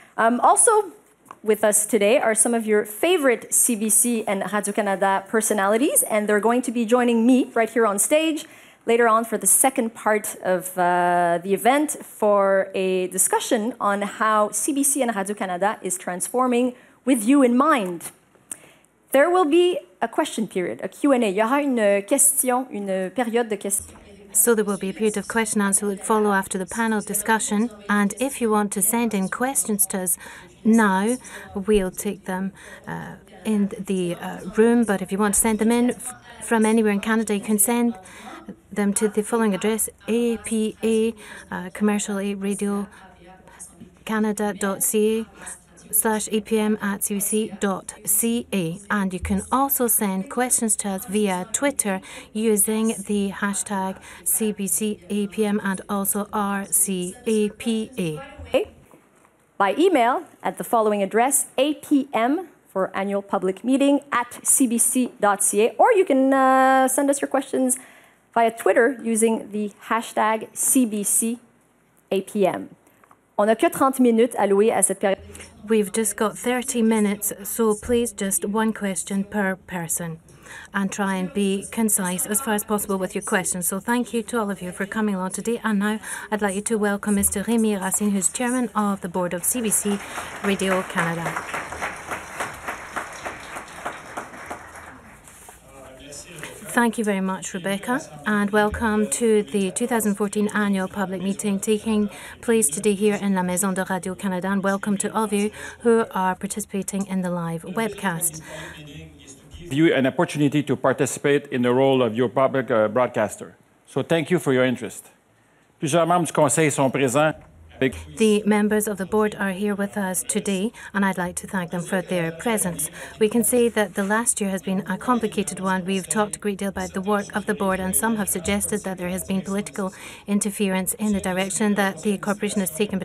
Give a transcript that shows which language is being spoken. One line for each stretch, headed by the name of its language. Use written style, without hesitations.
English: Also with us today are some of your favorite CBC and Radio-Canada personalities, and they're going to be joining me right here on stage later on for the second part of the event for a discussion on how CBC and Radio-Canada is transforming with you in mind. There will be a question period, a Q&A.
French: Il y aura une période de questions.
English: So there will be a period of question and answer that will follow after the panel discussion. And if you want to send in questions to us now, we'll take them in the room. But if you want to send them in from anywhere in Canada, you can send them to the following address: APA commercial radio canada.ca/apm@cbc.ca, and you can also send questions to us via Twitter using the hashtag CBCAPM and also RCAPA. By email at the following address: APM for annual public meeting @cbc.ca, or you can send us your questions via Twitter using the hashtag CBCAPM.
French: On n'a que 30 minutes allouées à cette période.
English: We've just got 30 minutes, so please just one question per person and try and be concise as far as possible with your questions. So thank you to all of you for coming along today. And now I'd like you to welcome Mr. Rémi Racine, who's chairman of the board of CBC Radio-Canada. Thank you very much, Rebecca, and welcome to the 2014 annual public meeting taking place today here in la Maison de Radio-Canada, and welcome to all of you who are participating in the live webcast. You an opportunity to participate in the role of your public broadcaster. So thank you for your interest.
French: Plusieurs membres du Conseil sont présents.
English: The members of the board are here with us today, and I'd like to thank them for their presence. We can say that the last year has been a complicated one. We've talked a great deal about the work of the board, and some have suggested that there has been political interference in the direction that the corporation has taken.